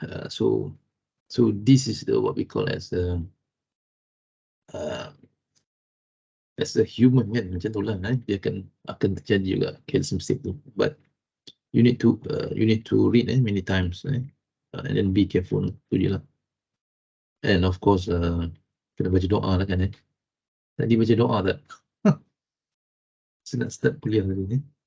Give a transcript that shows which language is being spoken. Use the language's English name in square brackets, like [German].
[English] So this is what we call as a human kan, [Malay] macam tu lah. Dia akan terjadi juga careless mistake tu. [English] But you need to read many times and then be careful [Malay] tu je lah. [English] And of course [Malay] kena baca doa lah kan. Tadi baca doa tak? Saya nak start kuliah tadi.